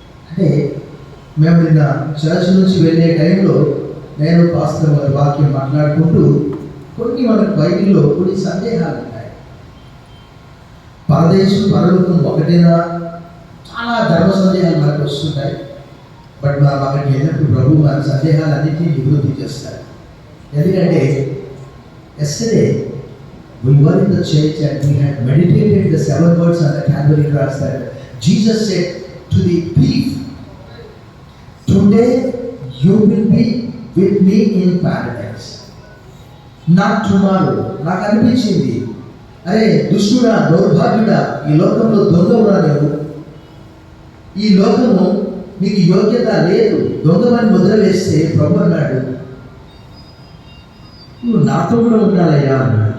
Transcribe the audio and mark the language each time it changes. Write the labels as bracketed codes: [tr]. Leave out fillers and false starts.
[te] అంటే మేము నిన్న చర్చ్ నుంచి వెళ్ళే టైంలో నేను పాస్టర్ గారి వాక్యం మాట్లాడుకుంటూ కొన్ని మనకు బైబిల్లో కొన్ని సందేహాలు ఉన్నాయి. పరదేశం పరలోకం ఒకటేనా? చాలా ధర్మ సందేహాలు మనకు వస్తుంటాయి. బట్ మనం అక్కడికి వెళ్ళినప్పుడు ప్రభు మన సందేహాలన్నింటినీ నివృత్తి చేస్తారు. ఎందుకంటే [en] yesterday we were in the church and we had meditated the 7 words on the Calvary cross that Jesus said to the thief, "Today you will be with me in paradise." Not tomorrow. [te] నాకు అనిపించింది, అరే దుష్టుడా, దౌర్భాగ్యుడా, ఈ లోకంలో దొంగవురా నువ్వు, ఈ లోకము నీకు యోగ్యత లేదు, దొంగమని ముద్ర వేస్తే ప్రభు అన్నాడు, నువ్వు నాతో కూడా ఉండాలయ్యా అన్నాడు.